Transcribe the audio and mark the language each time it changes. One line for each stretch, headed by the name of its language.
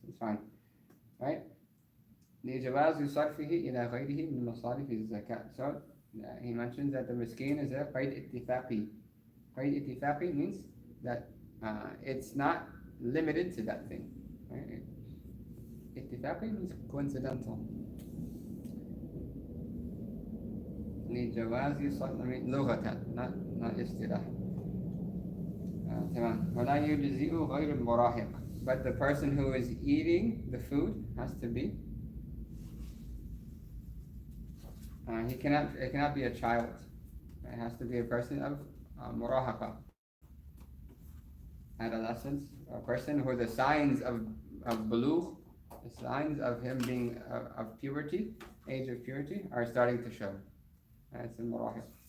English: It's fine. Right?
Arabic: لِجَوَازِ صَرْفِهِ إِلَى غَيْرِهِ مِنْ مَصَارِفِ الزَّكَاةِ.
English: So he mentions that the miskin is a qayd ittifaqi. Qayd ittifaqi means that it's not limited to that thing. Right? Ittifaqi means coincidental.
Arabic: لجواز صرف لغة
English: not
Arabic: اصطلاح. تمام. ولا يجزئ غير المراهق.
English: But the person who is eating the food has to be. It cannot be a child. It has to be a person of murahaqa, adolescence, a person who the signs of bulugh, the signs of him being of puberty, age of purity, are starting to show. It's in murahiq.